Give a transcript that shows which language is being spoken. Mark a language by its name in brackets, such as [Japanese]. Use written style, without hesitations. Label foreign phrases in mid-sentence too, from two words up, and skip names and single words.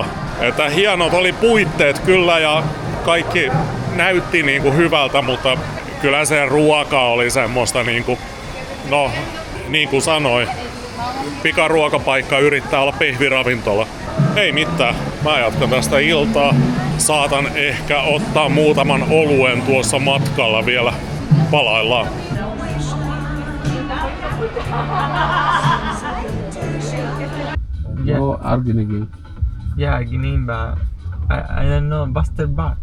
[Finnish] Että hienot oli puitteet kyllä ja kaikki näytti niinku hyvältä, mutta kyllä se ruoka oli semmoista niinku, no niin kuin sanoin, pikaruokapaikka yrittää olla pihviravintola. Ei mitään, mä jatkan tästä iltaa. Saatan ehkä ottaa muutaman oluen tuossa matkalla vielä palaillaan. [English] Yeah. Oh, Arginine. Yeah, Arginine, but I don't know. Buster.